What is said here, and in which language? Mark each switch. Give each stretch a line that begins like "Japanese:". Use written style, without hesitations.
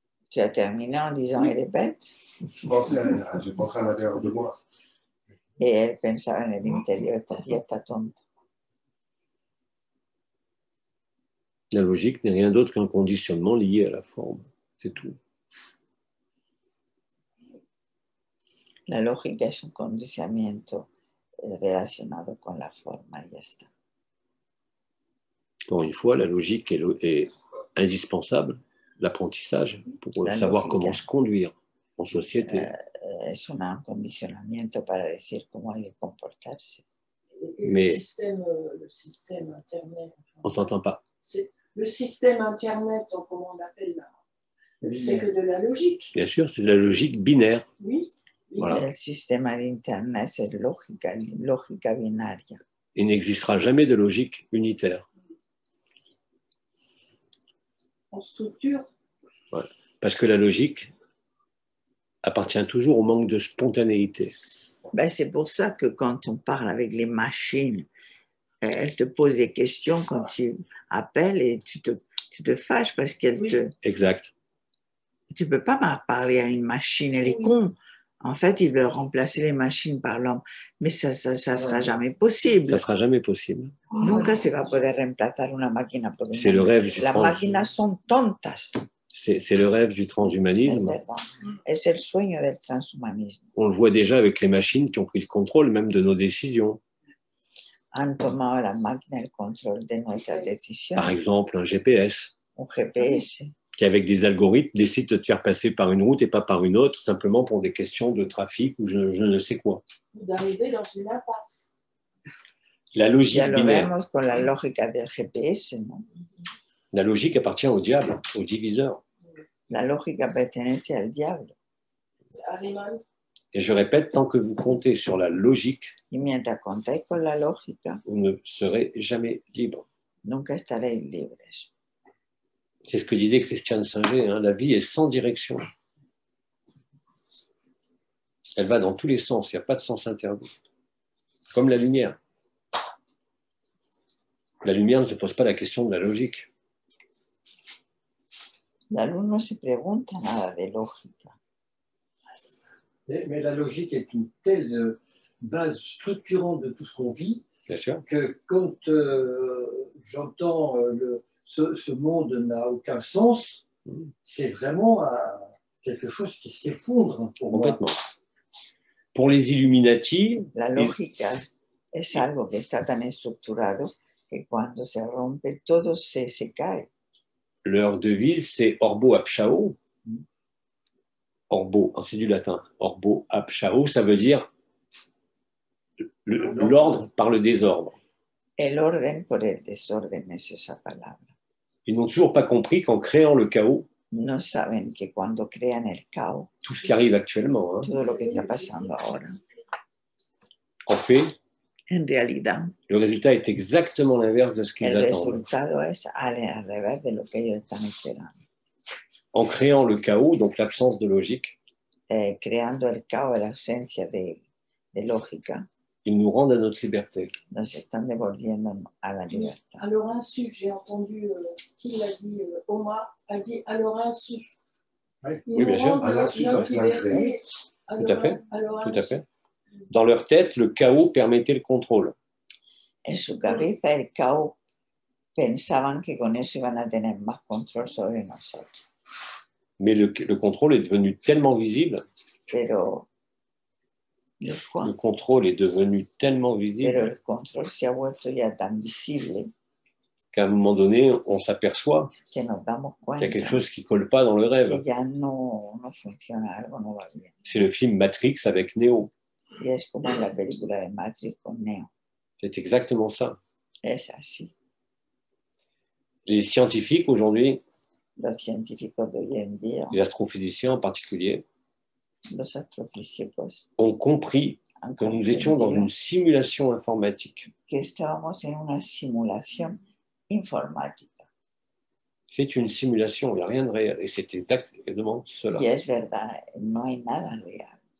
French: Tu as terminé en disant, elle est bête. J'ai pensé à l'intérieur de moi.
Spanish: Y él pensaba en el interior, ella está tonta.
French: La logique n'est rien d'autre qu'un conditionnement lié à la forme. C'est tout.
Spanish: La lógica es un condicionamiento relacionado con la forma y ya está.
French: Encore une fois, la logique est indispensable, l'apprentissage, pour savoir comment se conduire en société.
Spanish: Es un condicionamiento para decir cómo hay que comportarse.
French: Mais le système Internet. On t'entend pas. Le système Internet, comment on l'appelle là, c'est que de la logique. Bien sûr, c'est de la logique binaire. Oui.
Spanish: Voilà. El sistema de Internet es lógica binaria.
French: Il n'existera jamais de logique unitaire. En structure. Ouais. Parce que la logique appartient toujours au manque de spontanéité. Ben, c'est pour ça que quand on parle avec les machines, elles te posent des questions quand tu appelles et tu te fâches parce qu'elles te... Exact. Tu ne peux pas parler à une machine, elle est con. En fait, ils veulent remplacer les machines par l'homme. Mais ça sera jamais possible. Ça sera jamais possible.
Spanish: Nunca se va a poder reemplazar una máquina por una.
French: C'est le rêve du
Spanish: Las máquinas son tontas.
French: C'est le rêve du transhumanisme.
Spanish: Es el sueño del transhumanismo.
French: On le voit déjà avec les machines qui ont pris le contrôle même de nos décisions.
Spanish: Han tomado las máquinas el control de nuestras decisiones.
French: Par exemple, un GPS. Un GPS. Qui, avec des algorithmes, décide de te faire passer par une route et pas par une autre, simplement pour des questions de trafic ou je ne sais quoi. D'arriver dans une impasse. La logique
Spanish: ya lo
French: binaire.
Spanish: Vemos con la lógica del GPS, ¿no?
French: La logique appartient au diable, au diviseur.
Spanish: La lógica pertenece al diablo.
French: Et je répète, tant que vous comptez sur la logique,
Spanish: y mientras contáis con la lógica,
French: vous ne serez jamais libre.
Spanish: Nunca estaréis libres.
French: C'est ce que disait Christiane Singer, hein, la vie est sans direction. Elle va dans tous les sens, il n'y a pas de sens interdit. Comme la lumière. La lumière ne se pose pas la question de la logique.
Spanish: La luz no se pregunta nada de lógica.
French: Mais la logique est une telle base structurante de tout ce qu'on vit que quand j'entends ce monde n'a aucun sens, c'est vraiment quelque chose qui s'effondre pour complètement. Pour les Illuminati,
Spanish: la lógica es algo que está tan estructurado que cuando se rompe todo se cae.
French: Leur devise, c'est Orbo ab chao. Orbo, c'est du latin. Orbo ab chao, ça veut dire l'ordre par le désordre.
Spanish: El orden por el desorden es esa palabra.
French: Ils n'ont toujours pas compris qu'en créant le chaos,
Spanish: no saben que cuando crean el caos,
French: tout ce qui arrive actuellement, hein,
Spanish: todo lo que está pasando ahora,
French: en fait,
Spanish: en realidad,
French: le résultat est exactement l'inverse de ce qu'ils
Spanish: el
French: attendent.
Spanish: resultado es al revés de lo que ellos están esperando.
French: En créant le chaos, donc l'absence de logique,
Spanish: creando el caos, la ausencia de lógica,
French: ils nous rendent à notre liberté.
Spanish: Nos están devolviendo a la libertad.
French: À leur insu, j'ai entendu qui l'a dit, Omar a dit à leur insu. Oui, bien sûr. À l'insu quand il a créé. Tout à fait. Tout à fait. Dans leur tête, le chaos permettait le contrôle.
Spanish: En su cabeza, el caos pensaban que con eso iban a tener más control sobre nosotros.
French: Mais le contrôle est devenu tellement visible.
Spanish: Pero
French: le contrôle est devenu tellement visible
Spanish: pero el control se ha vuelto ya tan visible
French: qu'à un moment donné, on s'aperçoit
Spanish: que nos damos
French: qu'il y a quelque
Spanish: cuenta
French: chose qui ne colle pas dans le rêve.
Spanish: que ya no funciona, algo no va bien.
French: C'est le film Matrix avec Neo.
Spanish: Y es como en la película de Matrix con Neo.
French: C'est exactement ça.
Spanish: Es así.
French: Les scientifiques aujourd'hui,
Spanish: Los científicos de hoy en día,
French: les astrophysiciens en particulier,
Spanish: los astrofísicos,
French: ont compris
Spanish: han
French: que nous étions dans
Spanish: comprendido
French: une simulation informatique.
Spanish: que estábamos en una simulación informática.
French: C'est une simulation, il n'y a rien de réel. Et c'est exactement cela.
Spanish: Y es verdad, no hay nada real.